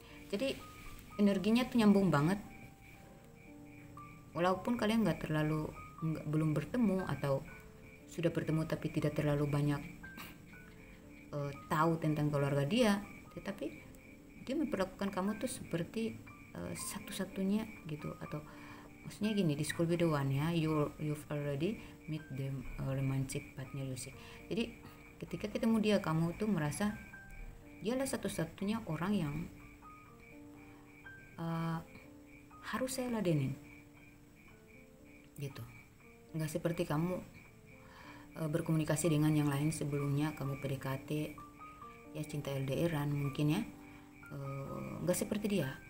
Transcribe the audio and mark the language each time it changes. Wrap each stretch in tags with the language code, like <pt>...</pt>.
<id>Jadi energinya tuh nyambung banget, walaupun kalian belum bertemu atau sudah bertemu tapi tidak terlalu banyak tahu tentang keluarga dia, tetapi dia memperlakukan kamu tuh seperti satu-satunya gitu. Atau maksudnya gini,</id> <en>this could be the one ya, you've already meet the romantic partner you see.</en> <id>Jadi ketika ketemu dia, kamu tuh merasa dialah satu-satunya orang yang harus saya ladenin gitu. Nggak seperti kamu berkomunikasi dengan yang lain sebelumnya, kamu PDKT ya, cinta LDRan mungkin ya, nggak seperti dia.</id>